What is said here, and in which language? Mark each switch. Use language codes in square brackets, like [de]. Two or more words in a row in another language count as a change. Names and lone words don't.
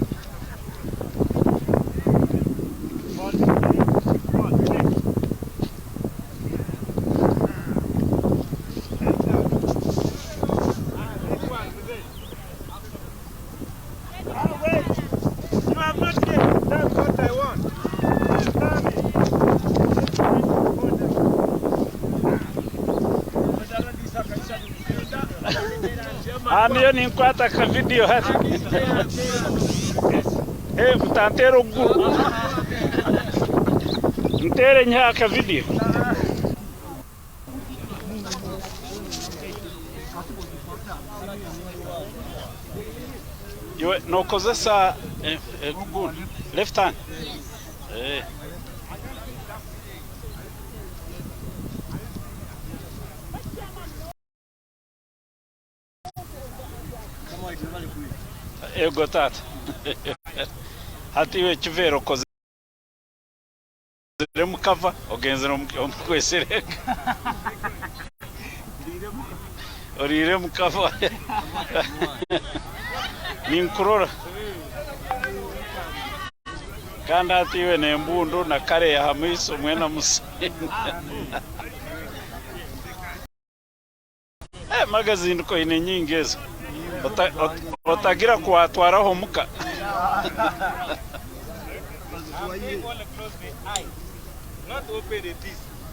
[en] Hold this leg. Fall leg. This one, this. Oh, wait. You have not yet. That's what I want. [nyn] Aniyo ninkwata ka video hati. Mutantera oguru. Ntere nya ka video. Yo no kozesa [en] good left hand. [nyn] Ego tat. Hati we chivero koze mukava ogenze omukwesereka. Orire mukava. Ninkurora. Kandi hati we nembundu na kare ya hamiso mwena musini. Magazine ko ine nyingi ezo. Otagira kuatwaraho muka. [en] Not open it is.